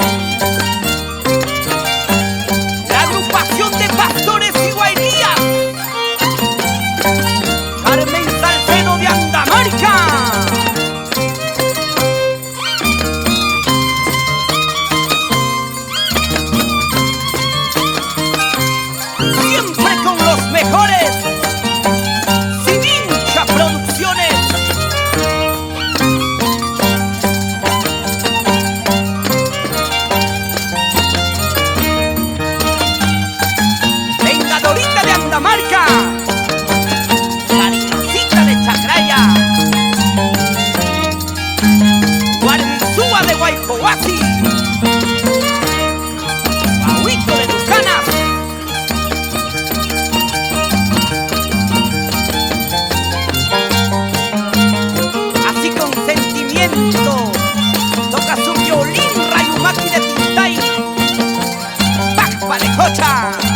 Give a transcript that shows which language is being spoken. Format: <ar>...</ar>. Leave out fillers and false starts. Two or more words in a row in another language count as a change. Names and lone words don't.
<es>La agrupación de pastores y guairías, Carmen Salcedo de Andamarca. Siempre con los mejores. Sinincha Producciones. Vengadorita de Andamarca. Cariñosita de Chacraya. Guarmizúa de Guaycohuasi. Agüito de Lucanas. Así con sentimiento toca su violín Rayumaki de Tintay. ¡Pacpa de Cocha!</es>